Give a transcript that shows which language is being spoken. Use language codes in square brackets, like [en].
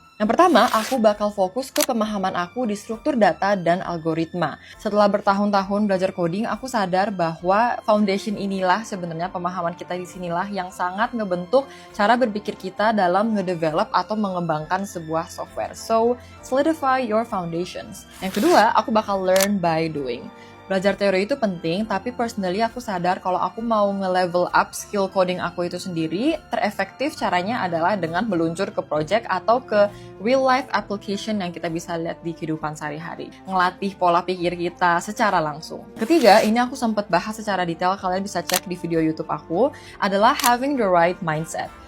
[id] Yang pertama, aku bakal fokus ke pemahaman aku di struktur data dan algoritma. Setelah bertahun-tahun belajar coding, aku sadar bahwa foundation inilah sebenarnya pemahaman kita di sinilah yang sangat ngebentuk cara berpikir kita dalam ngedevelop atau mengembangkan sebuah software. [en] So, solidify your foundations. [id] Yang kedua, aku bakal [en] learn by doing. [id] Belajar teori itu penting, tapi personally aku sadar kalau aku mau nge-level up skill coding aku itu sendiri, terefektif caranya adalah dengan meluncur ke project atau ke real life application yang kita bisa lihat di kehidupan sehari-hari. Ngelatih pola pikir kita secara langsung. Ketiga, ini aku sempat bahas secara detail, kalian bisa cek di video YouTube aku, adalah [en] having the right mindset.